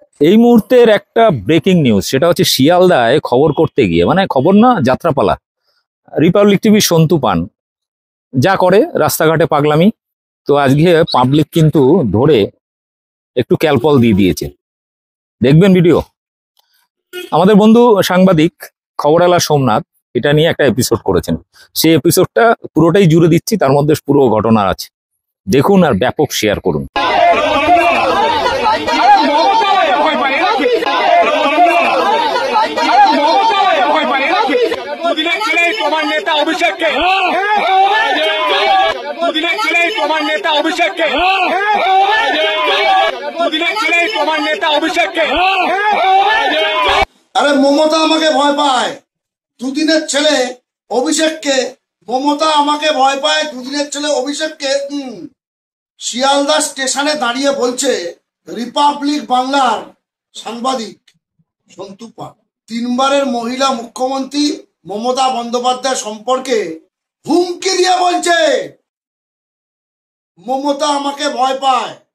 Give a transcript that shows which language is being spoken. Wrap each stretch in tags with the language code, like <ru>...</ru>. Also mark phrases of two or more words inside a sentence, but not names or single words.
<bn>এই মুহূর্তের একটা ব্রেকিং নিউজ, সেটা হচ্ছে শিয়ালদায় খবর করতে গিয়ে, মানে খবর না, যাত্রাপালা, রিপাবলিক টিভি সন্তু পান যা করে রাস্তাঘাটে পাগলামি, তো আজকে পাবলিক কিন্তু ধরে একটু ক্যালপল দিয়ে দিয়েছে। দেখবেন ভিডিও। আমাদের বন্ধু সাংবাদিক খবরালা সোমনাথ এটা নিয়ে একটা এপিসোড করেছেন, সেই এপিসোডটা পুরোটাই জুড়ে দিচ্ছি, তার মধ্যে পুরো ঘটনা আছে, দেখুন আর ব্যাপক শেয়ার করুন।</bn> <hi>नेता अभिषेक के नेता अभिषेक के नेता अभिषेक के</hi> <bn>अरे ममता আমাকে ভয় পায়, দুদিনের ছেলে অভিষেককে। মমতা আমাকে ভয় পায়, দুদিনের ছেলে অভিষেককে। শিয়ালদা স্টেশনে দাঁড়িয়ে বলছে রিপাবলিক বাংলার সাংবাদিক সন্তু পান, তিনবারের মহিলা মুখ্যমন্ত্রী মমতা বন্দ্যোপাধ্যায় সম্পর্কে হুমকি দিয়ে বলছে মমতা আমাকে ভয় পায়।</bn>